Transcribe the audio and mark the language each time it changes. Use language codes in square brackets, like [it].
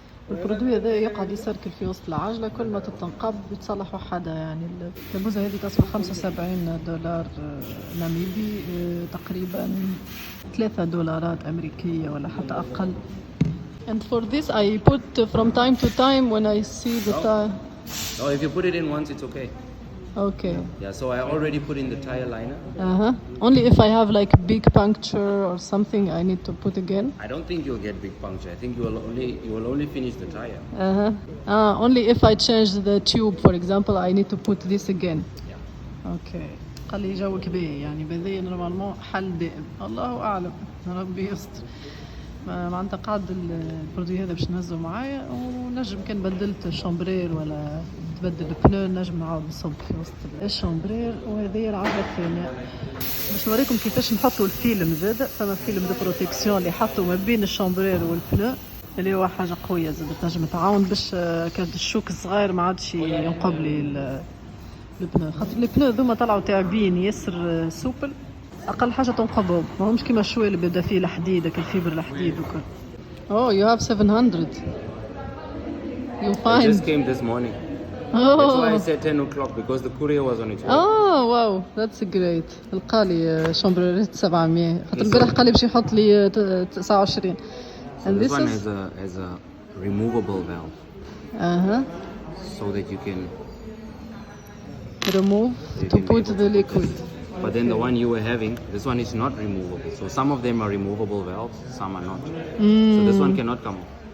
[ar] البرودوي هذا يقعد يسركل في وسط العجلة، كل ما تتنقب يتصلح وحدها. يعني الكابوزة هذه تصل 75 دولار ناميبي، تقريبا 3 دولارات أمريكية ولا حتى أقل. [en] And for this I put from time to time when I see the tire. No, if you put it in once, it's okay. Okay. Yeah, so I already put in the tire liner. Only if I have like big puncture or something, I need to put again. I don't think you'll get big puncture. I think you will only finish the tire. Only if I change the tube, for example, I need to put this again. Yeah. Okay. [ar] قال لي جوك باهي، يعني بهذايا نورمالمون حل دائم. الله اعلم، ربي يستر. معناتها قاعد البرودوي هذا باش نهزه معايا، ونجم كان بدلت الشامبرير ولا تبدل البنو نجم نعاود نصب في وسط الشامبرير. وهذه العجلة الثانية باش نوريكم كيفاش نحطوا الفيلم. زاد فما [fr] فيلم دو بروتيكسيون [ar] اللي حطوا ما بين الشامبرير والبنو، اللي هو حاجة قوية زاد تنجم تعاون باش كانت الشوك الصغير ما عادش ينقب لي البنو. خاطر البنو ذوما طلعوا تعبين ياسر سوبل، اقل حاجه تنقبهم، ما همش كيما الشوي اللي بدا فيه الحديد، الفيبر الحديد وكل. [en] Oh, you have 700. You find? It just came this morning. That's why I said 10 o'clock because the courier was on its way. Oh wow, that's great. [ar] لقالي شامبريرات 700 خاطر البارح قال لي باش يحط لي 29. [en] And this one has a removable valve. So that you can remove to put the liquid. But then the one you were having, this one is not removable. So some of them are removable valves, some are not. So this one cannot come off.